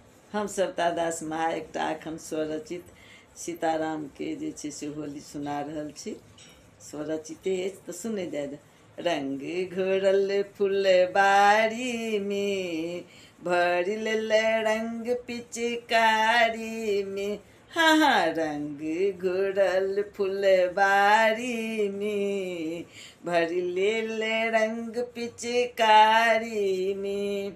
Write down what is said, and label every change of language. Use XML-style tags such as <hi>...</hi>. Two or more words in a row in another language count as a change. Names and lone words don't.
<mai>हम सविता दास महा एकटा एखन स्वरचित सीताराम के जे छै से होली सुना रहल छी। स्वरचिते अछि तऽ सुनै जाय। रंग घोरल फुलबारी में भरिल रंग पिचकारी में, हाँ हाँ रंग घोरल फुलबारी में भरिल रंग पिचकारी में।</mai>